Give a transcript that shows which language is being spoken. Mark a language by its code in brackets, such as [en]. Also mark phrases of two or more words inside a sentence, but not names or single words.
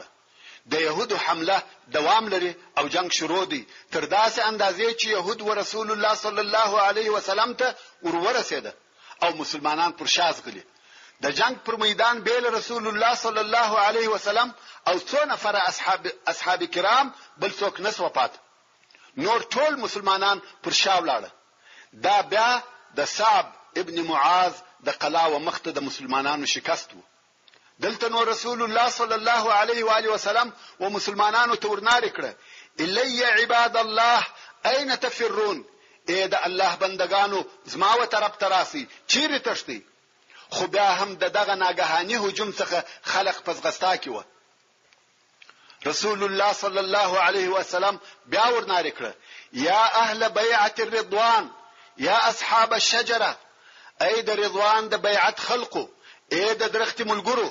[ps] د يهودو حمله دوام لري او جنگ شروع دي تر داسې اندازې چې يهود و رسول الله صلی الله علیه وسلم ته ورسېده او مسلمانان پر شا ځغلي. د جنگ پر میدان بیل رسول الله صلی الله علیه وسلم او څو نفر اصحاب کرام بل څوک نسو پات. نور ټول مسلمانان پر شا ولاړ. دا بیا د صعب ابن معاذ د قلا و مخته د مسلمانانو شکست وو. دلته نو رسول الله صلی الله علیه و آله وسلم و مسلمانانو ته ورنار کړه [ar] الی عباد الله اين تفرون. [ps] اې د الله بندگانو زما و طرف تراسي چیرې تښتي. خو بیا هم دغه ناګهاني هجوم څخه خلق پزغستا کی و. رسول الله صلی الله علیه وسلم بیا ورناري کړ: [ar] یا اهل بیعه الرضوان، یا اصحاب الشجره، [ps] ای د رضوان د بیعت خلقو، ای د درخت ملګرو.